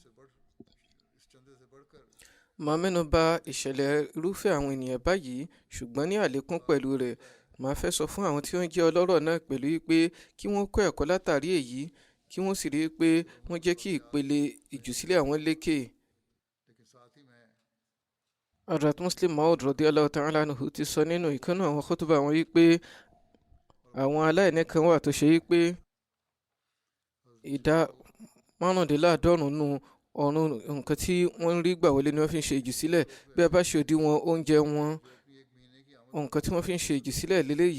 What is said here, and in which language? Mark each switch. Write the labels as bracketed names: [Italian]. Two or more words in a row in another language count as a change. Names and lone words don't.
[Yoruba] Màá mẹ́nu bà ìṣẹ̀lẹ̀ irúfẹ́ àwọn ènìyàn báyìí, ṣùgbọ́n ní àlékún pẹ̀lú rẹ̀, màá fẹ́ sọ fún àwọn tí wọ́n jẹ́ ọlọ́rọ̀ náà pẹ̀lú pé kí wọ́n kọ́ ẹ̀kọ́ látàrí èyí, kí wọ́n sì rí i pé wọ́n jẹ́ kí ìpele ìjùsílẹ̀ àwọn lékè. Hazrat Muslim Maud [Arabic] رضي الله تعالى عنه [Yoruba] ti sọ nínú ìkànnì àwọn khutbah wọn wípé àwọn aláìní kan wà tó ṣe wípé ìdá márùndínláàádọ́rùn-ún nù ọ̀run nǹkan tí wọ́n ń rí gbà wọlé ni wọ́n fi ń ṣe ìjùsílẹ̀. Bí a bá ṣe òdiwọ̀n oúnjẹ wọn, nǹkan tí wọ́n fi ń ṣe ìjùsílẹ̀ lélẹ́yìí.